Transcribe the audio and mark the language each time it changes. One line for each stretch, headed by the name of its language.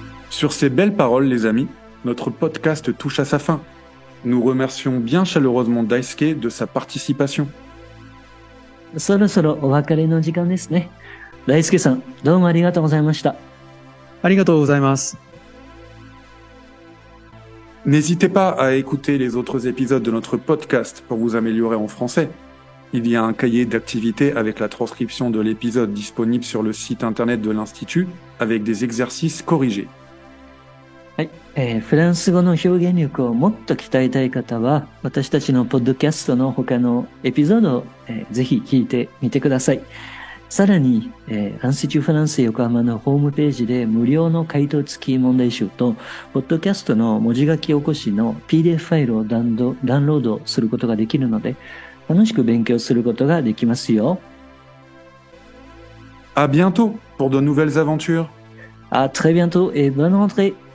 French: Sur ces belles paroles, les amis, notre podcast touche à sa fin. Nous remercions bien chaleureusement Daisuke de sa participation.
Japanese: そろそろお別れの時間ですね。大輔さん、どうもありがとうございました。ありがとうございます。
French: N'hésitez pas à écouter les autres épisodes de notre podcast pour vous améliorer en français. Il y a un cahier d'activités avec la transcription de l'épisode disponible sur le site internet de l'Institut avec des exercices corrigés.
Japanese: はい、フランス語の表現力をもっと鍛えたい方は、私たちのポッドキャストの他のエピソードを、ぜひ聞いてみてください。さらに、アンシチュフランス横浜のホームページで無料の回答付き問題集と、ポッドキャストの文字書き起こしの PDF ファイルをダウンロードすることができるので、楽しく勉強することができますよ。
French: À bientôt pour de nouvelles aventures. À très bientôt et bonne rentrée.